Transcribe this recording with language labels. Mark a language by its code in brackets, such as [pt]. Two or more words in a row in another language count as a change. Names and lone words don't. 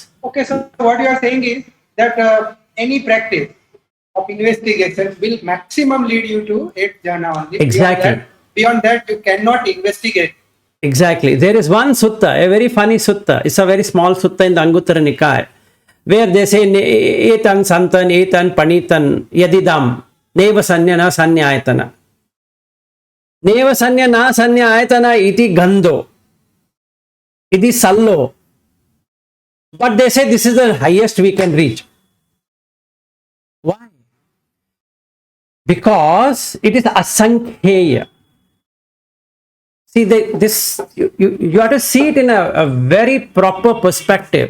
[en] Okay, so what you are saying is that any practice of investigation will maximum lead you to 8 jhana only. Exactly. Beyond that, you cannot investigate. Exactly. There is one sutta, a very funny sutta. It's a very small sutta in the Anguttara Nikaya, where they say, [pi] etan santan, etan panitan, yadidam, neva sanya na sanyayatana. Neva sanya na sanyayatana iti gando, iti sallo. [en] But they say this is the highest we can reach. Why? Because it is asankheya. See, you have to see it in a very proper perspective.